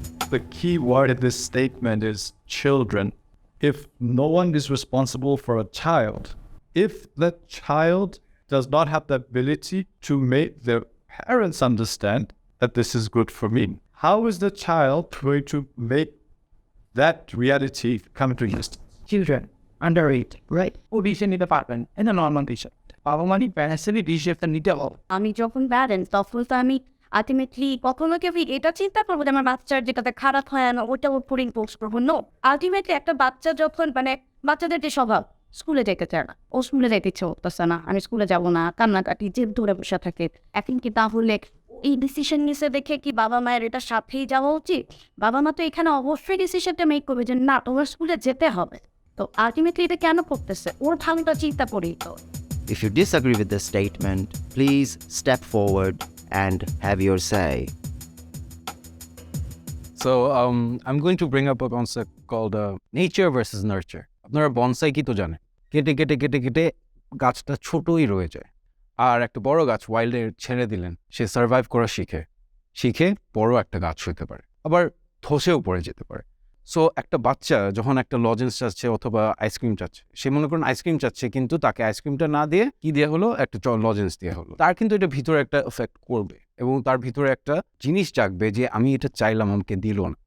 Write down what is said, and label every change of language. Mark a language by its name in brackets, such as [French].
[English] The key word in this statement is children. If no one is responsible for a child, if the child does not have the ability to make their parents understand that this is good for me, how is the child going to make that reality come to existence? [Bangla] Children under 8, right, O decision নিতে পারবেন [English] In the normal decision. [Bangla] বাবা মানে প্যারেন্টসেরই ডিসিশনটা নিতে হবে। আমি যখন parent তখন তো আমি আলটিমেটলি কখনো কেউ এটা চিন্তা করবো যে আমার বাচ্চার যেটাতে খারাপ হয় আমি ওইটা উপরে ইম্পোজ করবো। নো, আলটিমেটলি একটা বাচ্চা যখন মানে বাচ্চাদের যে স্বভাব, স্কুলে যেতে চায় না, ও স্কুলে যেতে ইচ্ছে করতেছে না, আমি স্কুলে যাবো না, কান্নাকাটি জেদ ধরে বসে থাকে। এখন কি তাহলে এই ডিসিশন নিছে দেখে কি বাবা মায়ের এটা সাথেই যাওয়া উচিত? বাবা মা তো এখানে অবশ্যই ডিসিশনটা মেক করবে যে না তোমার স্কুলে যেতে হবে। তো আলটিমেটলি এটা কেন করতেছে? ওর ভালোটা চিন্তা করি তো। [English] If you disagree with the statement, please step forward and have your say. So I'm going to bring up a concept called nature versus nurture. [Bangla] আপনারা বনসাই কি তো জানেন, কেটে কেটে কেটে কেটে গাছটা ছোটই রয়ে যায়, আর একটা বড় গাছ ওয়াইল্ডে ছেড়ে দিলেন, সে সার্ভাইভ করা শিখে শিখে বড় একটা গাছ হতে পারে, আবার ধসেও পড়ে যেতে পারে। সো একটা বাচ্চা যখন একটা লজেন্স চাচ্ছে অথবা আইসক্রিম চাচ্ছে, সে মনে করেন আইসক্রিম চাচ্ছে, কিন্তু তাকে আইসক্রিমটা না দিয়ে কি দেওয়া হলো, একটা লজেন্স দেওয়া হলো, তার কিন্তু এটা ভিতরে একটা এফেক্ট করবে এবং তার ভিতরে একটা জিনিস জাগবে যে আমি এটা চাইলাম, আমাকে দিল না।